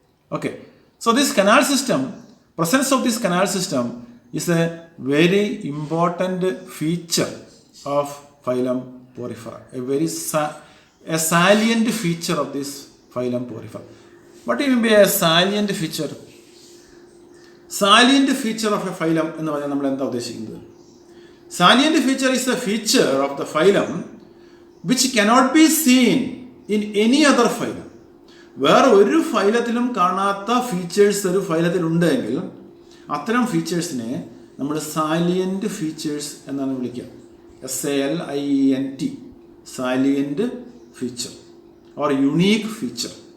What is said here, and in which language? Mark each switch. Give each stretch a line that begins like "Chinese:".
English: Okay, so this canal system, presence of this canal system is a very important feature of phylum Porifera, a salient feature of this phylum Porifera. What do you mean by a salient feature? Salient feature of a phylum
Malayalam: എന്ന് പറഞ്ഞാൽ നമ്മൾ എന്താ ഉദ്ദേശിക്കുന്നത്?
English: Salient feature is a feature of the phylum which cannot be seen in any other phylum.
Malayalam: വേറെ ഒരു ഫൈലത്തിലും കാണാത്ത features ഒരു ഫൈലത്തിൽ ഉണ്ടെങ്കിൽ അത്തരം ഫീച്ചേഴ്സിനെ നമ്മൾ സാലിയൻറ്റ് ഫീച്ചേഴ്സ് എന്നാണ് വിളിക്കുക.
English: SALIENT, salient feature or unique feature.